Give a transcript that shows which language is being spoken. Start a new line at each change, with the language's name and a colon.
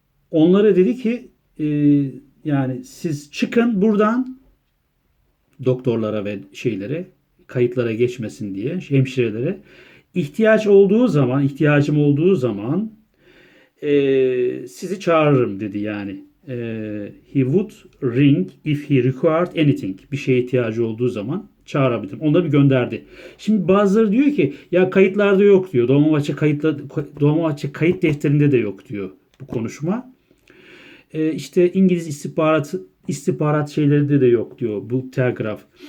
Turkish: Onlara dedi ki yani siz çıkın buradan, doktorlara ve kayıtlara geçmesin diye, hemşirelere ihtiyacım olduğu zaman sizi çağırırım dedi yani.
English: He would ring if he required anything.
Turkish: Bir şeye ihtiyacı olduğu zaman çağırabilirim. Onu da bir gönderdi. Şimdi bazıları diyor ki ya kayıtlarda yok diyor. Dolmabahçe kayıt defterinde de yok diyor bu konuşma. İşte İngiliz istihbarat şeylerinde de yok diyor bu telgraf.